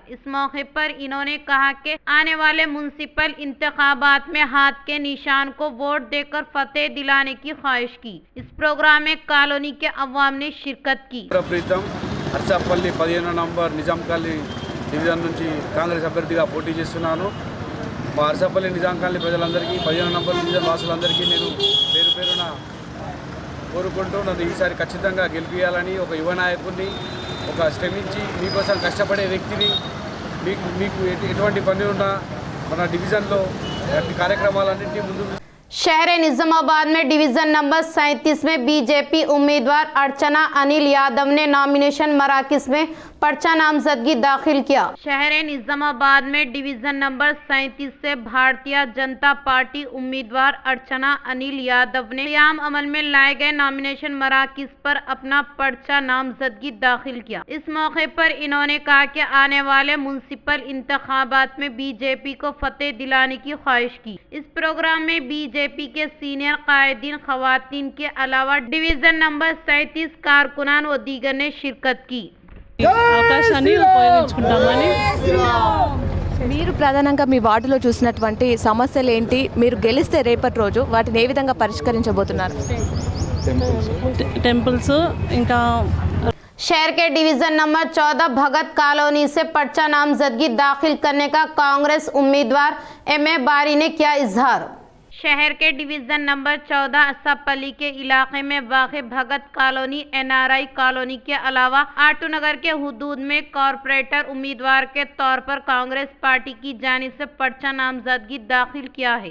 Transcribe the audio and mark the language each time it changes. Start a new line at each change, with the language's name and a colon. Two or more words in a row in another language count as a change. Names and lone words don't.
Urdu: اس موقع پر انہوں نے کہا کہ آنے والے میونسپل انتخابات میں ہاتھ کے نشان کو ووٹ دے کر فتح دلانے کی خواہش کی. اس پروگرام میں کالونی کے عوام نے شرکت کی.
Telugu: అర్సాపల్లి 15వ నంబర్ నిజాం కాలనీ డివిజన్ నుంచి కాంగ్రెస్ అభ్యర్థిగా పోటీ చేస్తున్నాను। మా అరసపల్లి నిజాం కాలనీ ప్రజలందరికీ 15 నంబర్ డివిజన్ వాసులందరికీ నేను పేరు పేరున కోరుకుంటూ నన్ను ఈసారి ఖచ్చితంగా గెలిపించాలని, ఒక యువ నాయకుడిని, ఒక శ్రమించి మీకోసం కష్టపడే వ్యక్తిని, మీకు ఎటువంటి పని ఉన్నా మన డివిజన్లో కార్యక్రమాలన్నింటినీ ముందు।
Urdu: شہر نظام آباد میں ڈویژن نمبر 37 میں بی جے پی امیدوار ارچنا انل یادو نے نامینیشن مراکز میں پرچہ نامزدگی داخل کیا. شہر نظام آباد میں ڈویژن نمبر 37 سے بھارتیہ جنتا پارٹی امیدوار ارچنا انل یادو نے قیام عمل میں لائے گئے نامینیشن مراکز پر اپنا پرچہ نامزدگی داخل کیا. اس موقع پر انہوں نے کہا کہ آنے والے میونسپل انتخابات میں بی جے پی کو فتح دلانے کی خواہش کی. اس پروگرام میں بی جے پی کے سینئر قائدین، خواتین کے علاوہ ڈویژن نمبر 37 کارکنان و دیگر نے شرکت کی.
Telugu: అవకాశాన్ని ఉపయోగించుకుంటామని। మీరు ప్రధానంగా మీ వార్డులో చూసినటువంటి సమస్యలు ఏంటి, మీరు గెలిస్తే రేపటి రోజు వాటిని ఏ విధంగా పరిష్కరించబోతున్నారు? టెంపుల్స్ ఇంకా
Urdu: شہر کے ڈویژن نمبر 14 بھگت کالونی سے پرچہ نامزدگی داخل کرنے کا کانگریس امیدوار ایم۔اے. باری نے کیا اظہار. شہر کے ڈویژن نمبر 14 آصفپلی کے علاقے میں واقع بھگت کالونی، NRI کالونی کے علاوہ آٹو نگر کے حدود میں کارپوریٹر امیدوار کے طور پر کانگریس پارٹی کی جانب سے پرچہ نامزدگی داخل کیا ہے.